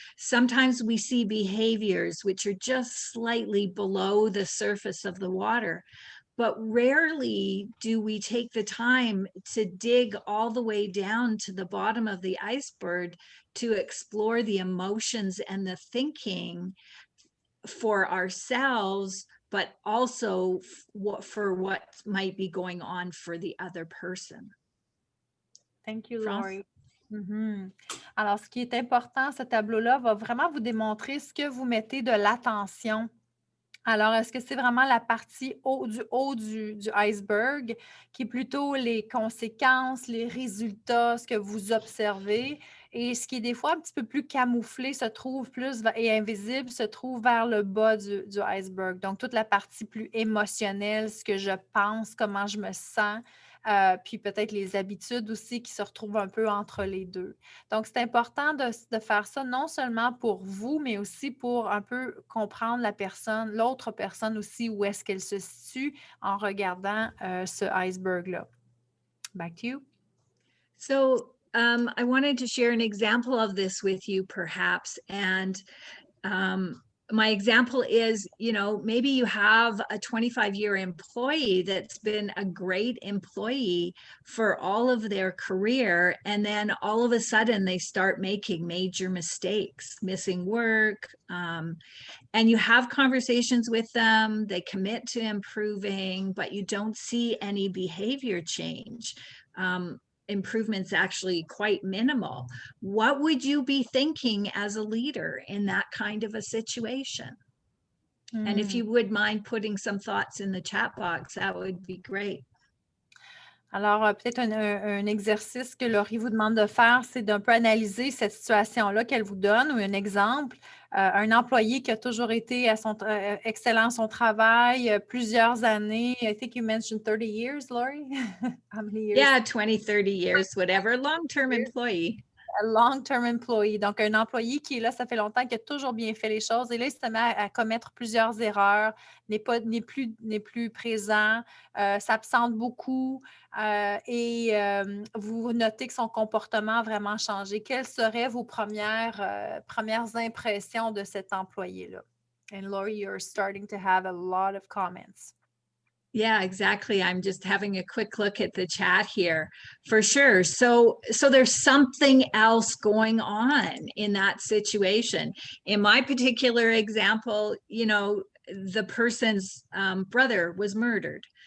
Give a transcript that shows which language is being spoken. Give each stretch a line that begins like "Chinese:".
English: Sometimes we see behaviors which are just slightly below the surface of the water, but rarely do we take the time to dig all the way down to the bottom of the iceberg to explore the emotions and the thinking for ourselves, but also for what might be going on for the other person. Thank you, France? Lori. Mhm.
French: Alors, ce qui est important, ce tableau-là va vraiment vous démontrer ce que vous mettez de l'attention. Alors, est-ce que c'est vraiment la partie haut du iceberg, qui est plutôt les conséquences, les résultats, ce que vous observez, et ce qui est des fois un petit peu plus camouflé se trouve plus et invisible se trouve vers le bas du iceberg. Donc, toute la partie plus émotionnelle, ce que je pense, comment je me sens, puis peut-être les habitudes aussi qui se retrouvent un peu entre les deux. Donc, c'est important de faire ça non seulement pour vous, mais aussi pour un peu comprendre la personne, l'autre personne aussi, où est-ce qu'elle se situe en regardant ce iceberg-là.
English: Back to you. So I wanted to share an example of this with you, perhaps. And my example is, maybe you have a 25-year employee that's been a great employee for all of their career. And then all of a sudden they start making major mistakes, missing work. And you have conversations with them, they commit to improving, but you don't see any behavior change. Improvement's actually quite minimal. What would you be thinking as a leader in that kind of a situation? And if you would mind putting some thoughts in the chat box, that would be great.
French: Alors, peut-être un exercice que Lori vous demande de faire, c'est d'un peu analyser cette situation-là qu'elle vous donne, ou un exemple. Un employé qui a toujours été excellent à son travail, plusieurs années.
English: I think you mentioned 30 years, Lori? How many years? Yeah, 20, 30 years, whatever. Long-term employee. A long-term employee,
French: donc un employé qui est là, ça fait longtemps, qui a toujours bien fait les choses, et là, il se met à commettre plusieurs erreurs, n'est plus présent, s'absente beaucoup, et vous notez que son comportement a vraiment changé. Quelles seraient vos premières impressions de cet employé-là?
English: And Lori, you're starting to have a lot of comments. Yeah, exactly. I'm just having a quick look at the chat here for sure. So there's something else going on in that situation. In my particular example, the person's brother was murdered.